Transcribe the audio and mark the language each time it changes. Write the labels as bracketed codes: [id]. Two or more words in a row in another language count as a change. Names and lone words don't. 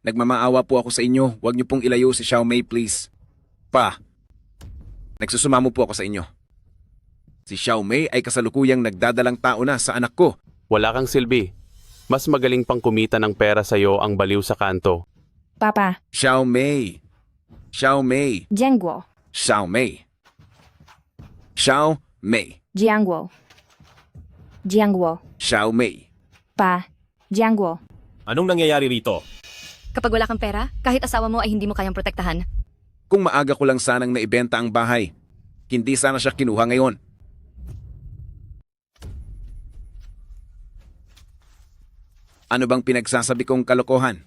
[tl] nagmamaawa po ako sa inyo. Huwag niyo pong ilayo si Xiao Mei, please. Pa, nagsusumamo po ako sa inyo. Si Xiao Mei ay kasalukuyang nagdadalang tao na sa anak ko. Wala kang silbi. Mas magaling pang kumita ng pera sa'yo ang baliw sa kanto. Papa, Xiao Mei. Xiao Mei. Jiangguo. Xiao Mei. Xiao Mei. Jiangguo. Jiangguo. Xiao Mei. Pa, Jiangguo. Anong nangyayari rito? Kapag wala kang pera, kahit asawa mo ay hindi mo kayang protektahan. Kung maaga ko lang sanang naibenta ang bahay, hindi sana siya kinuha ngayon. Ano bang pinagsasabi kong kalokohan?